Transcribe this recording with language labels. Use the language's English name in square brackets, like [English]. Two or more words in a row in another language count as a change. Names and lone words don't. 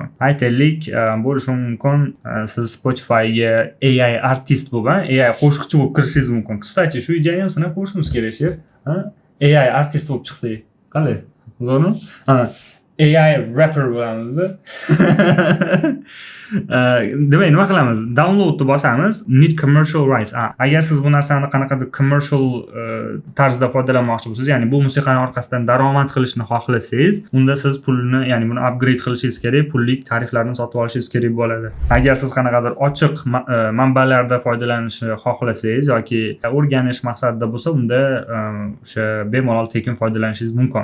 [Uzbek] Aytaylik, bo'lishi mumkin, siz Spotify'ga [English] AI artist [Uzbek] bo'lib, AI qo'shiqchi bo'lib kirishingiz mumkin. Kстати, shu ideyani ham sinab ko'rishimiz kerak, sher. [English] AI artist [Uzbek] bo'lib chiqsak, qalay? Zo'rmi? [English] AI rapper [Uzbek] bo'lamiz-da. Demak, nima qilamiz? Downloadni bosamiz. [English] Need commercial rights. [Uzbek] Agar siz bu narsani qanaqadir commercial tarzda foydalanmoqchi bo'lsangiz, ya'ni bu musiqani orqasidan daromad qilishni xohlasangiz, unda siz pulni, ya'ni buni upgrade qilishingiz kerak, pullik tariflarni sotib olishingiz kerak bo'ladi. Agar siz qanaqadir ochiq manbalarda foydalanishni xohlasangiz yoki o'rganish maqsadida bo'lsa, unda o'sha bemalol tekin foydalanishingiz mumkin.